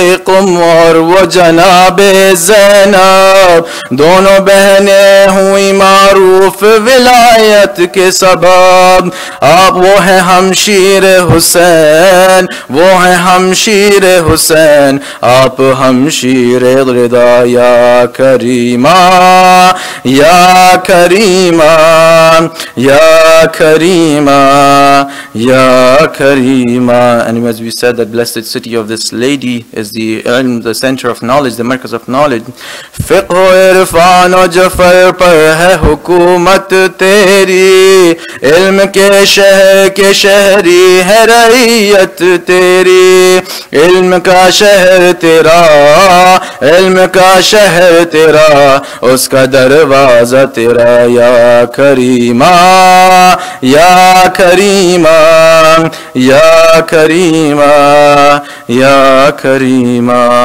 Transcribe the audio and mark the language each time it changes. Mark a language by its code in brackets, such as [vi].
[ur] قم اور وہ جناب زینب دونوں بہنیں ہوئی معروف ولایت کے سبب آپ وہ ہیں ہمشیر حسین وہ ہیں ہمشیر حسین آپ ہمشیر رضا یا کریمہ یا کریمہ یا کریمہ یا کریمہ. [en] And as we said, that blessed city of this lady is the ilm, the center of knowledge, the markaz of knowledge. [ur] فقہ و عرفان و جفر پر ہے حکومت تیری علم کے شہری ہے رعیت تیری علم کا شہر تیرا علم کا شہر تیرا اس کا دروازہ تیرا یا کریمہ یا کریمہ یا کریمہ یا کریمہ.